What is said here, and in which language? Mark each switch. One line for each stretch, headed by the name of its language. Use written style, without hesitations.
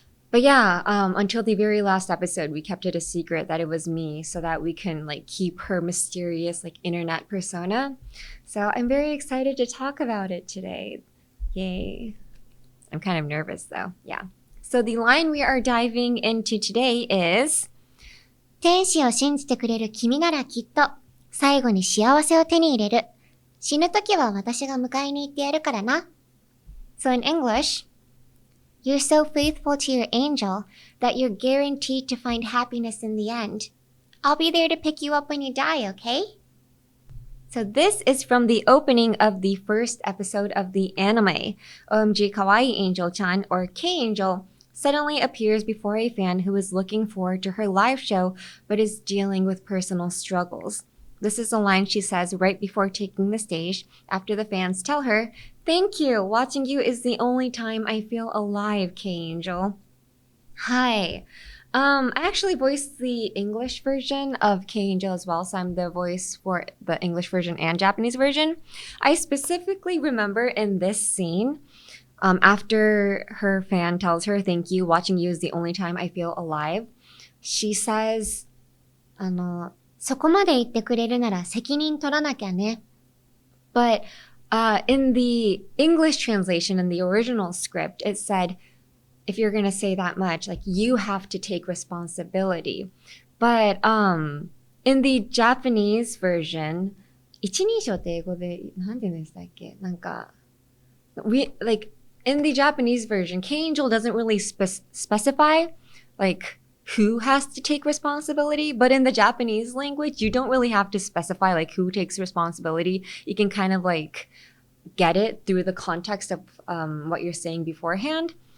English: But yeah, until the very last episode, we kept it a secret that it was me so that we can keep her mysterious internet persona. So I'm very excited to talk about it today. Yay. I'm kind of nervous though. Yeah. So the line we are diving into today is
Japanese: 天使を信じてくれる君ならきっと、最後に幸せを手に入れる。死ぬ時は私が迎えに行ってやるからな。
English: So in English, You're so faithful to your angel that you're guaranteed to find happiness in the end. I'll be there to pick you up when you die, okay? So this is from the opening of the first episode of the anime. OMG Kawaii Angel-chan, or K-Angel, suddenly appears before a fan who is looking forward to her live show but is dealing with personal struggles. This is a line she says right before taking the stage after the fans tell her, "Thank you. Watching you is the only time I feel alive, K-Angel." Hi. I actually voiced the English version of K-Angel as well, so I'm the voice for the English version and Japanese version. I specifically remember in this scene, after her fan tells her, "Thank you, watching you is the only time I feel alive," she says,
Japanese: そこまで言ってくれるなら責任取らなきゃね。
English: but in the English translation, in the original script, it said, if you're going to say that much, like, you have to take responsibility. But in the Japanese version,
Japanese: 一人称って英語でなんて言うんでしたっけ？
English: なんか like in the Japanese version, K-Angel doesn't really specify like who has to take responsibility, but in the Japanese language, you don't really have to specify like who takes responsibility. You can kind of like get it through the context of what you're saying beforehand.